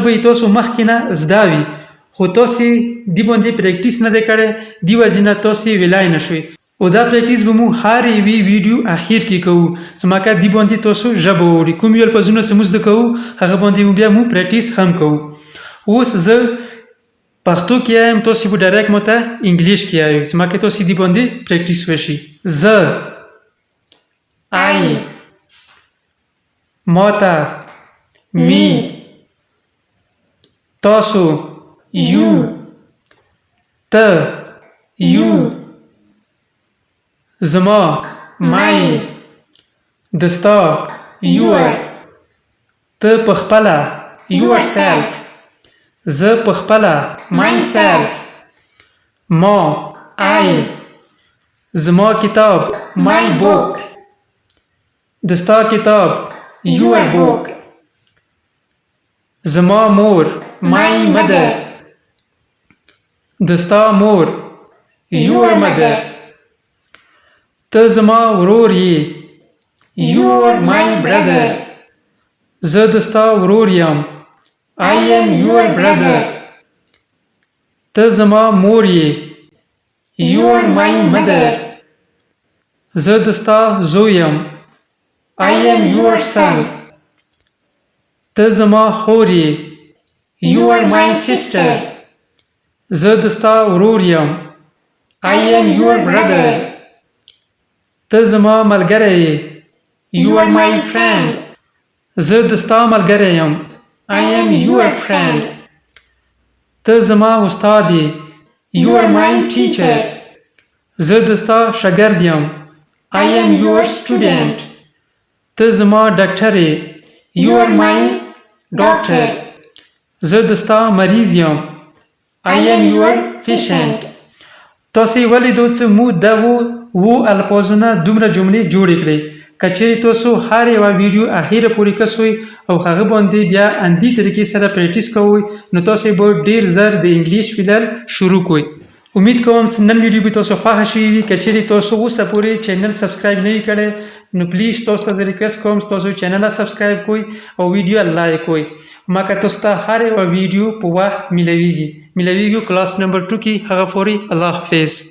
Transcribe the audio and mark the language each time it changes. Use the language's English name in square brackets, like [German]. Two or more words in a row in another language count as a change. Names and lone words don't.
[Pashto] به یې تاسو مخکې نه زده وي خو تاسې دی باندې پریکټیس نه دی کړی دی وجې نه تاسې ویلی نه شوئ او دا پریکټیس به مو هر یوې ویډیو اخیر کې کوو چې مکه دی باندې تاسو ژبه ووړي کوم یو الفاظونه چې موږ زده کوو هغه باندې بیا مو پریکټیس هم کوو اوس زه پښتو کې وایم تاسې به ډایرکټ ماته انګلیش کې وایئ چې مکه تاسې دی باندې پریکټیس وشي زه [English] I, [Pashto] ماته [English] me, [Pashto] تاسو [English] you, [Pashto] ته [English] you, [Pashto] زما [English] my, [Pashto] دستا [English] your, [Pashto] ته په خپله [English] yourself, [Pashto] زه په خپله [English] myself, [Pashto] ما [English] I, [Pashto] زما کتاب [English] my book, [Pashto] دستا کتاب [English] your book, [Pashto] زما مور [English] my mother, [Pashto] دستا مور [English] your mother, [Pashto] ته زما ورور یې [English] you're my brother, [Pashto] زه دستا ورور یم [English] I am your brother, [Pashto] ته زما مور یې [English] you're my mother, [Pashto] زه دستا زوی یم [English] I am your son, [Pashto] ته زما خور یې [English] you're my sister, [Pashto] زه دستا ورور یم [English] I am your brother, [Pashto] ته زما ملګری یې [English] you are my friend, [Pashto] زه دستا ملګری یم [English] I am your friend, [Pashto] ته زما استاد یې [English] you are my teacher, [Pashto] زه دستا شاګرد یم [English] I am your student, [Pashto] ته زما ډاکټر یې [English] you are my doctor, [Pashto] زه دستا مریض یم [English] I am your patient. [Pashto] تاسې ولیدو چې موږ دغو الفاظونه دومره جملې جوړې کړې که چیرې تاسو هر یوه ویډیو اخیره پورې کسوئ او هغه باندې بیا اندي طریقې سره پریکټیس کوئ نو تاسې به ډېر زر د انګلیش ویلل شروع کوئ امید کوم چې نن ویډیو به تاسو خوښه شوې وي که چیرې تاسو اوسه پورې [English] channel subscribe [Pashto] نه وي کړی نو پلیز تاسو ته زه ریکویسټ کوم چې تاسو [English] channel subscribe [Pashto] کوئ او [English] video like [Pashto] کوئ مکه تاسو ته هر یوه ویډیو په وخت میلاویږي [English] class number [Pashto] 2 کې هغه پورې الله حافظ